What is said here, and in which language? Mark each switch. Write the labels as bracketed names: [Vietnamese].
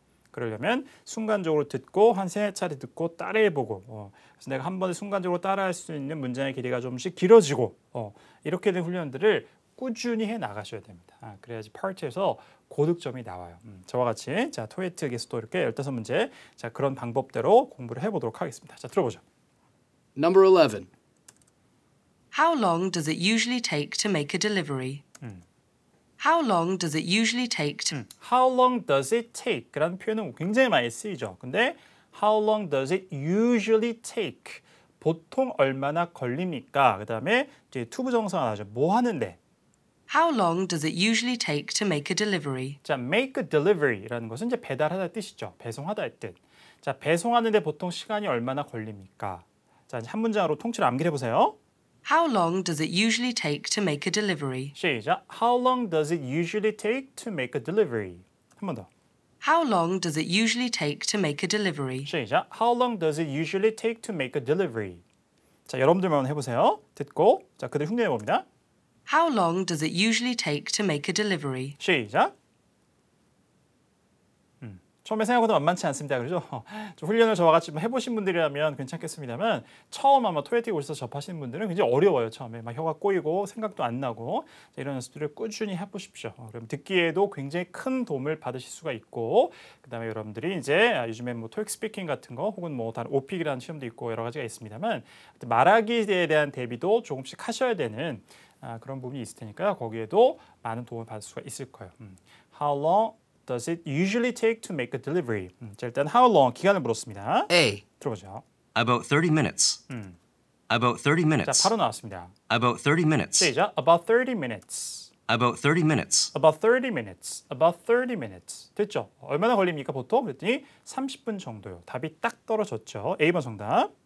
[Korean] 그러려면 순간적으로 듣고 한 3차례 듣고 따라해보고 그래서 내가 한 번에 순간적으로 따라할 수 있는 문장의 길이가 좀씩 길어지고 이렇게 된 훈련들을 꾸준히 해 나가셔야 됩니다. 그래야지 파트에서 고득점이 나와요. 저와 같이 자 토에틱에서도 이렇게 15문제 자 그런 방법대로 공부를 해보도록 하겠습니다. 자 들어보죠. [English] Number 11. How long does it usually take to make a delivery? How long does it usually take to... How long does it take? [Korean] 라는 표현은 굉장히 많이 쓰이죠. [English] 근데 How long does it usually take? [Korean] 보통 얼마나 걸립니까? 그 다음에 이제 투부정사가 나오죠. 뭐 하는데? [English] How long does it usually take to make a delivery? [Korean] 자, [English] make a delivery [Korean] 라는 것은 이제 배달하다 뜻이죠. 배송하다의 뜻. 자, 배송하는데 보통 시간이 얼마나 걸립니까? 자, 한 문장으로 통째로 암기해 보세요. [English] How long does it usually take to make a delivery? [Korean] 시작. [English] How long does it usually take to make a delivery? [Korean] 한 번 더. [English] How long does it usually take to make a delivery? [Korean] 시작. [English] How long does it usually take to make a delivery? [Korean] 자, 여러분들만 해보세요. 듣고 자, 그대로 흉내내 봅니다. [English] How long does it usually take to make a delivery? [Korean] 시작. 처음에 생각보다 만만치 않습니다. 그렇죠? 좀 훈련을 저와 같이 해보신 분들이라면 괜찮겠습니다만 처음 아마 토에틱 오셔서 접하시는 분들은 굉장히 어려워요. 처음에 막 혀가 꼬이고 생각도 안 나고 이런 연습들을 꾸준히 해보십시오. 그럼 듣기에도 굉장히 큰 도움을 받으실 수가 있고 그다음에 여러분들이 이제 요즘에 뭐 토익 스피킹 같은 거 혹은 뭐 다른 오픽이라는 시험도 있고 여러 가지가 있습니다만 말하기에 대한 대비도 조금씩 하셔야 되는 그런 부분이 있을 테니까요. 거기에도 많은 도움을 받을 수가 있을 거예요. [English] How long does it usually take to make a delivery? [Korean] 자, 일단 how long 기간을 물었습니다. [English] A. [Korean] 들어보죠. [English] About 30 minutes. About 30 [Korean] 자, [English] minutes. [Korean] 바로 나왔습니다. [English] About 30 minutes. [Korean] 시작. [English] About 30 minutes. About 30 minutes. About 30 minutes. About 30 minutes. [Korean] 됐죠? 얼마나 걸립니까 보통? 그랬더니 30분 정도요. 답이 딱 떨어졌죠. A번 정답.